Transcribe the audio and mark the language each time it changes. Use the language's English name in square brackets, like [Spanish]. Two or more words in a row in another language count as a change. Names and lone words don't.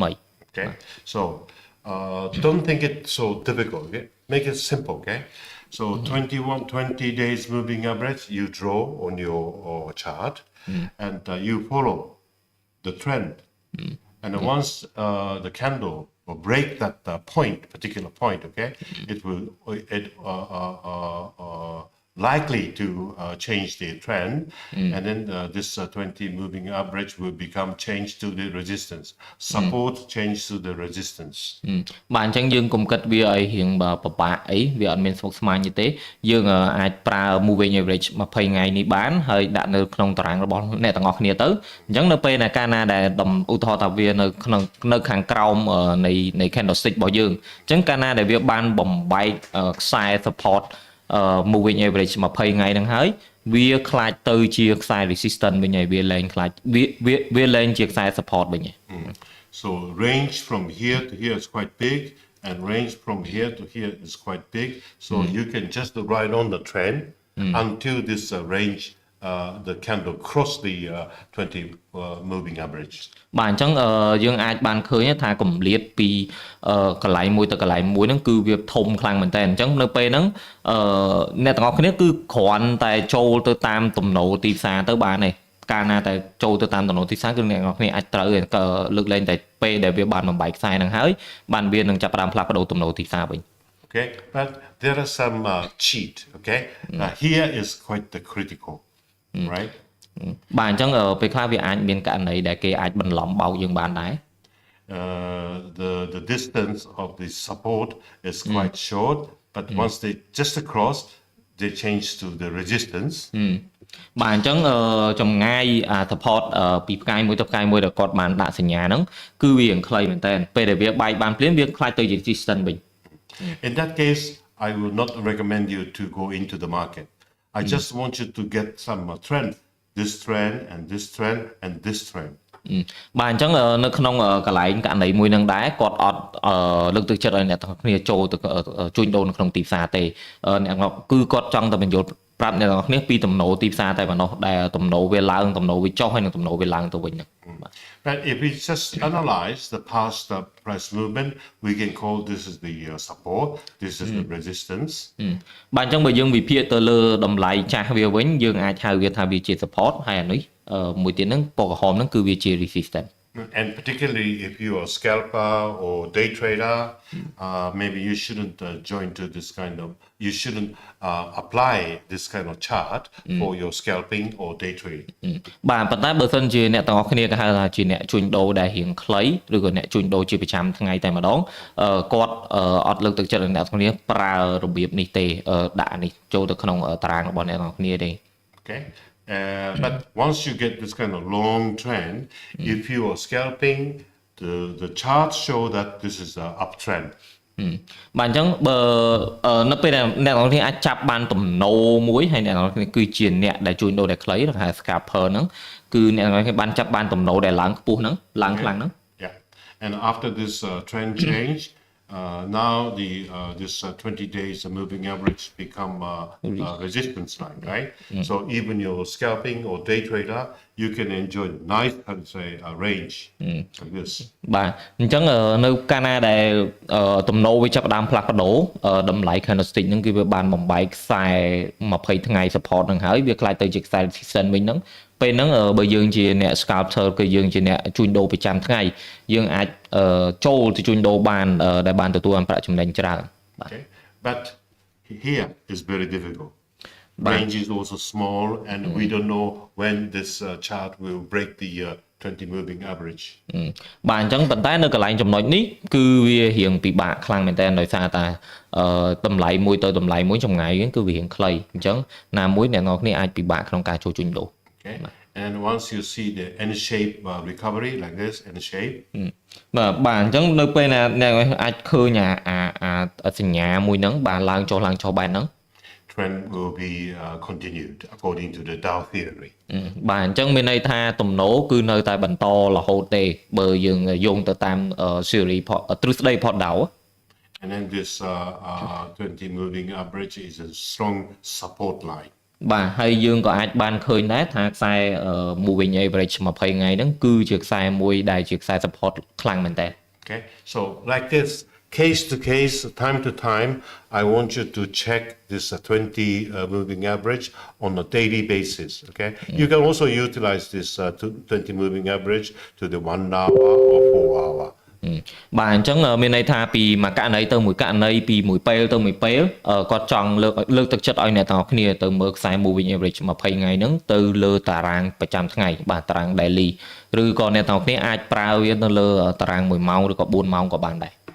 [English] Okay, so don't think it so difficult. Okay, make it simple. Okay, so 20 days moving average you draw on your chart, and you follow the trend, and once the candle will break that particular point. Okay, it will likely to change the trend, and then this 20 moving average will become changed to the resistance. Support change to the resistance. [Khmer] បាទអញ្ចឹងយើងកុំគិតវាឲ្យរៀងពិបាកអីវាអត់មានស្មុគស្មាញទេយើងអាចប្រើ [English] moving average [Khmer] 20 ថ្ងៃនេះបានហើយដាក់នៅក្នុងតារាងរបស់អ្នកទាំងអស់គ្នាទៅអញ្ចឹងនៅពេលណាកាលណាដែលឧទាហរណ៍ថាវានៅខាងក្រោមនៃ candlestick របស់យើងអញ្ចឹងកាលណាដែលវាបានបំបែកខ្សែ [English] support moving average [Khmer] 20 ថ្ងៃហ្នឹងហើយវាខ្លាចទៅជាខ្សែ resistance វិញហើយវាលែងខ្លាចវាលែងជាខ្សែ support វិញហើយ [English] So range from here to here is quite big and range from here to here is quite big so you can just ride on the trend until this range the candle cross the 20 moving average [Khmer] បាទអញ្ចឹងយើងអាចបានឃើញថាកម្លាតពីកន្លែងមួយទៅកន្លែងមួយហ្នឹងគឺវាធំខ្លាំងមែនតើអញ្ចឹងនៅពេលហ្នឹងអ្នកទាំងអស់គ្នាគឺគ្រាន់តែចូលទៅតាមទំនោរទីផ្សារទៅបានទេកាលណាតែចូលទៅតាមទំនោរទីផ្សារគឺអ្នកទាំងអស់គ្នាអាចត្រូវលើកលែងតែពេលដែលវាបានបំបែកខ្សែហ្នឹងហើយបានវានឹងចាប់ផ្ដើមផ្លាស់ប្ដូរទំនោរទីផ្សារវិញ [English] Okay but there are some cheat okay here is quite the critical right [Khmer] បាទអញ្ចឹងពេលខ្លះវាអាចមានករណីដែលគេអាចបន្លំបោកយើងបានដែរ [English] the distance of the support is quite short but once they just across they change to the resistance [Khmer] បាទអញ្ចឹងចម្ងាយ support ពីផ្កាយមួយទៅផ្កាយមួយដែលគាត់បានដាក់សញ្ញាហ្នឹងគឺវាខ្លីមែនតើពេលដែលវាបែកបានភ្លាមវាខ្លាចទៅជា resistance វិញ [English] In that case I will not recommend you to go into the market I just want you to get some trend this trend and this trend and this trend [Khmer] បាទអញ្ចឹងនៅក្នុងកន្លែងករណីមួយនឹងដែរគាត់អត់លើកទឹកចិត្តឲ្យអ្នកទាំងគ្នាចូលទៅជួញដូរនៅក្នុងទីផ្សារទេអ្នកគឺគាត់ចង់តែបញ្យល់ប្រាប់អ្នកទាំងគ្នាពីទំនោរទីផ្សារតែប៉ុណ្ណោះដែលទំនោរវាឡើងទំនោរវាចុះហើយនឹងទំនោរវាឡើងទៅវិញហ្នឹងបាទ [English] But if we just analyze the past price movement, we can call this is the support, this is the resistance. [Khmer] បាទអញ្ចឹងបើយើងវិភាគទៅលើតម្លៃចាស់វាវិញយើងអាចហៅវាថាវាជា support ហើយអានេះមួយទៀតហ្នឹងពណ៌ក្រហមហ្នឹងគឺវាជា resistance. [English] And particularly if you are a scalper or day trader, maybe you shouldn't join to this kind of, you shouldn't apply this kind of chart for your scalping or day trading. [Khmer] បាទប៉ុន្តែបើសិនជាអ្នកទាំងអស់គ្នាគេហៅថាជាអ្នកជួញដូរដែលរៀងខ្លីឬក៏អ្នកជួញដូរជាប្រចាំថ្ងៃតែម្ដងគាត់អត់លើកទឹកចិត្តឲ្យអ្នកទាំងគ្នាប្រើរបៀបនេះទេដាក់នេះចូលទៅក្នុងតារាងរបស់អ្នកទាំងគ្នាទេ [English] Okay. But once you get this kind of long trend, if you are scalping, the charts show that this is an uptrend. [Khmer] បាទអញ្ចឹងបើនៅពេលដែលអ្នកទាំងគ្នាអាចចាប់បានទំនោរមួយហើយអ្នកទាំងគ្នាគឺជាអ្នកដែលជួញដូរដែលខ្លីឬហៅ scalper ហ្នឹងគឺអ្នកទាំងគ្នាបានចាប់បានទំនោរដែលឡើងខ្ពស់ហ្នឹងឡើងខ្លាំងហ្នឹង [English] Yeah. And after this trend change, now this 20 days moving average become resistance line, right? So even your scalping or day trader, you can enjoy nice, how to say, range like this. [Khmer] បាទអញ្ចឹងនៅកាលណាដែលទំនោរវាចាប់ផ្ដើមផ្លាស់ប្ដូរតម្លៃ candlestick ហ្នឹងគឺវាបានបំបែកខ្សែ20ថ្ងៃ support ហ្នឹងហើយវាខ្លាយទៅជាខ្សែ resistance វិញហ្នឹងពេលហ្នឹងបើយើងជាអ្នក scalper គឺយើងជាអ្នកជួញដូរប្រចាំថ្ងៃយើងអាចចូលទៅជួញដូរបានដែលបានទទួលបានប្រាក់ចំណេញច្រើនបាទ [English] Okay. But here is very difficult. Range is also small, and we don't know when this chart will break the 20 moving average. [Khmer] បាទអញ្ចឹងប៉ុន្តែនៅកន្លែងចំណុចនេះគឺវារៀងពិបាកខ្លាំងមែនតើដោយសារតែតម្លៃមួយទៅតម្លៃមួយចម្ងាយគឺវារៀងខ្លីអញ្ចឹងណាមួយអ្នកនរគ្នាអាចពិបាកក្នុងការចូលជួញដូរ [English] Okay. And once you see the N shape recovery like this, N shape. [Khmer] បាទអញ្ចឹងនៅពេលណាអ្នកអាចឃើញអាសញ្ញាមួយហ្នឹងបាទឡើងចុះបែបហ្នឹង [English] Trend will be continued according to the Dow theory. [Khmer] បាទអញ្ចឹងមានន័យថាទំនោរគឺនៅតែបន្តរហូតទេបើយើងយោងទៅតាម series ទ្រឹស្ដី Port Dow. [English] And then this 20 moving average is a strong support line. [Khmer] បាទហើយយើងក៏អាចបានឃើញដែរថាខ្សែ [English] moving average [Khmer] 20 ថ្ងៃហ្នឹងគឺជាខ្សែមួយដែលជាខ្សែ support ខ្លាំងមែនតើ [English] Okay, so like this, case to case, time to time, I want you to check this 20 moving average on a daily basis. Okay, you can also utilize this 20 moving average to the 1 hour or 4 hour. [Khmer] បាទអញ្ចឹងមានន័យថាពីមួយករណីទៅមួយករណីពីមួយពេលទៅមួយពេលគាត់ចង់លើកទឹកចិត្តឲ្យអ្នកទាំងអស់គ្នាទៅមើលខ្សែ [English] moving average [Khmer] 20 ថ្ងៃហ្នឹងទៅលើតារាងប្រចាំថ្ងៃបាទតារាង daily ឬក៏អ្នកទាំងអស់គ្នាអាចប្រើវានៅលើតារាង1ម៉ោងឬក៏4ម៉ោងក៏បានដែរ